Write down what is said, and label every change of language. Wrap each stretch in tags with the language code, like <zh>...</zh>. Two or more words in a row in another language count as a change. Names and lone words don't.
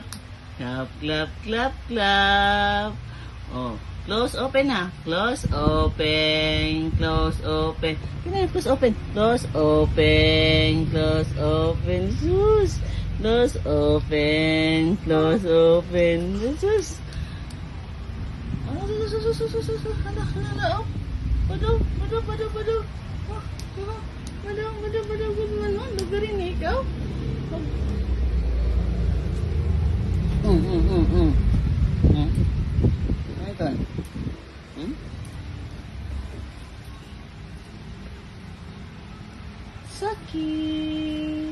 <en>Clap, clap, clap, clap. Oh, close, open na. Close, open. Close, open. Close, open. Close, open. Close, open. Sus. Close, open. Close, open. Sus. Sus. Hala. Oh. Padaw. Padaw.</en> <tl>Lugarin na ikaw. Ito. Sakit.</tl>